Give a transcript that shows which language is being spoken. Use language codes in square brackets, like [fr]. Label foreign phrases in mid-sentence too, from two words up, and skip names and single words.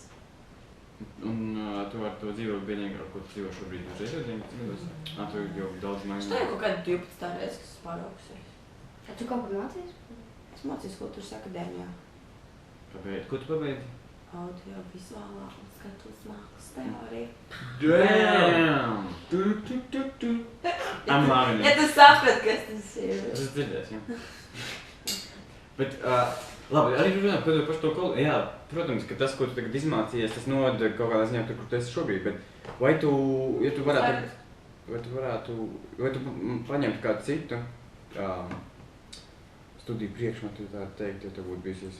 [lv] Un tu ar to dzīvo vienīgā, ko tu dzīvo šobrīd uz 19 gados? Tu jau daudz mainīji. Tā ir kaut kāda 12. reize, kas pāraukusies. Tu kaut ko mācījies? Es mācījos kultūras akadēmijā. Ko tu pabeidzi? Audio-vizuālā un skatuves mākslas teorija. [en] Damn! I'm loving it. [lv] Ja tu saprat, kas tas ir. Es esmu dzirdējis, jā. Bet, labi, arī runājot par to kolu, jā, protams, ka tas, ko tu tagad izmācījies, tas noved kaut kādā ziņā tur, kur tu esi šobrīd, bet vai tu paņemtu kādu citu studiju priekšmetu, tā teikt, ja tev būtu bijusies,